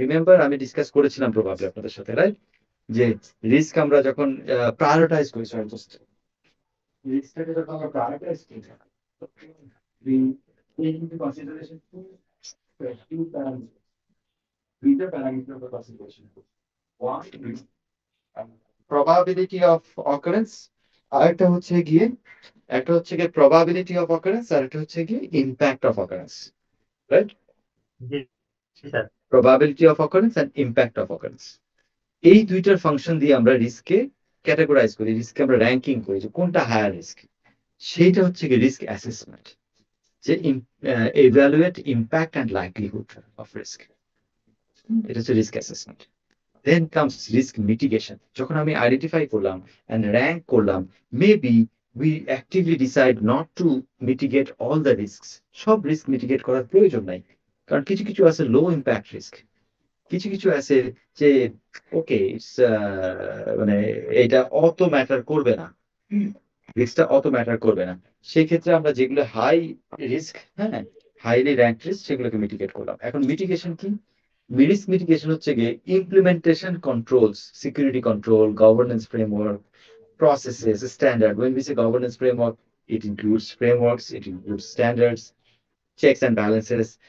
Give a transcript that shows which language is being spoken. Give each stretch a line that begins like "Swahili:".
Bangla: Remember আমি discuss করেছিলাম probably আপনাদের সাথে, রাইট, যে রিস্ক আমরা যখন প্রায়োরিটাইজ করি, রিস্কটাকে যখন আমরা প্রায়োরিটাইজ করি,
English: we take into consideration two parameters. These are parameters of the consideration. One is probability of occurrence,
Bangla: আরেকটা হচ্ছে গিয়ে
English: probability of occurrence,
Bangla: আর একটা হচ্ছে গিয়ে
English: impact of occurrence, right?
Bangla: G sir.
English: Probability of occurrence and impact of occurrence,
Bangla: এই দুইটার function দিয়ে আমরা রিস্ককে ক্যাটাগরাইজ করি, রিস্ককে আমরা র্যাঙ্কিং করি যে কোনটা হায়ার রিস্ক। সেইটা হচ্ছে গিয়ে রিস্ক অ্যাসেসমেন্ট, যে
English: evaluate impact and likelihood of risk.
Bangla: এটা হচ্ছে risk assessment.
English: Then comes risk mitigation.
Bangla: যখন আমি আইডেন্টিফাই করলাম
English: and rank করলাম, maybe we actively decide not to mitigate all the risks.
Bangla: সব রিস্ক মিটিগেট করার প্রয়োজন নাই, কারণ কিছু কিছু আছে লো ইম্প্যাক্ট রিস্ক, কিছু কিছু আছে যে ওকে ইটস মানে এটা অত ম্যাটার করবে না, রিস্কটা অত ম্যাটার করবে না। সেই ক্ষেত্রে আমরা যেগুলো হাই রিস্ক, হ্যাঁ হাইলি র্যাঙ্ক রিস্ক, সেগুলোকে মিটিগেট করলাম। এখন মিটিগেশন কি, রিস্ক মিটিগেশন হচ্ছে গিয়ে implementation controls, security control, governance framework, processes, standard.
English: When we say governance framework, it includes frameworks, it includes standards, checks and balances.